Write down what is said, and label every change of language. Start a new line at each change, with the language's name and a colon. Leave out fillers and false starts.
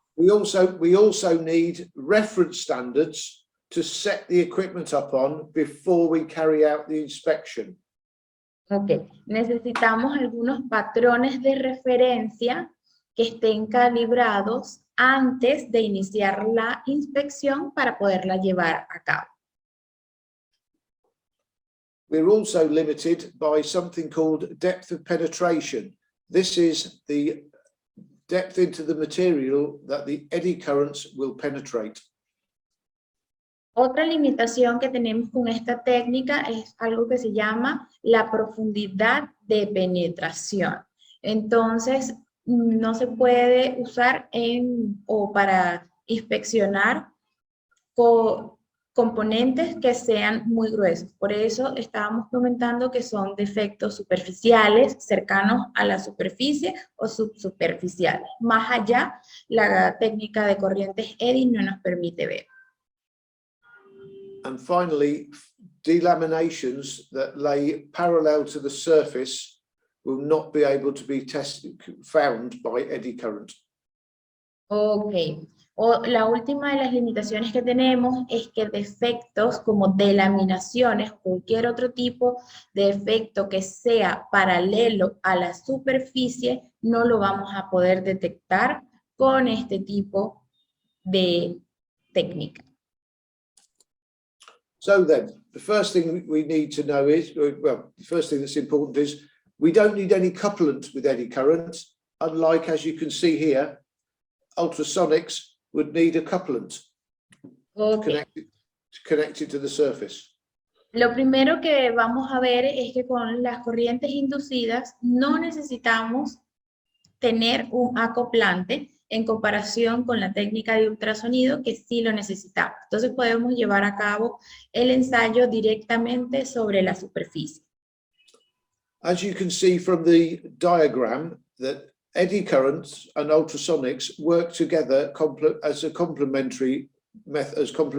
English: We also need reference standards to set the equipment up on before we carry out the inspection.
Spanish: Ok, necesitamos algunos patrones de referencia que estén calibrados antes de iniciar la inspección para poderla llevar a cabo.
English: We're also limited by something called depth of penetration. This is the depth into the material that the eddy currents will penetrate.
Spanish: Otra limitación que tenemos con esta técnica es algo que se llama la profundidad de penetración. Entonces, no se puede usar para inspeccionar componentes que sean muy gruesos. Por eso estábamos comentando que son defectos superficiales, cercanos a la superficie o subsuperficiales. Más allá, la técnica de corrientes eddy no nos permite ver.
English: And finally, delaminations that lay parallel to the surface will not be able to be found by eddy current.
Spanish: Ok. La última de las limitaciones que tenemos es que defectos como delaminaciones o cualquier otro tipo de efecto que sea paralelo a la superficie no lo vamos a poder detectar con este tipo de técnica.
English: So then, the first thing we need to know is, well, the first thing that's important is we don't need any couplant with eddy current, unlike, as you can see here, ultrasonics would need a couplant connected to the surface.
Spanish: Lo primero que vamos a ver es que con las corrientes inducidas no necesitamos tener un acoplante en comparación con la técnica de ultrasonido que sí lo necesitamos. Entonces podemos llevar a cabo el ensayo directamente sobre la superficie.
English: As you can see from the diagram, that eddy currents and ultrasonics work together as complementary methods.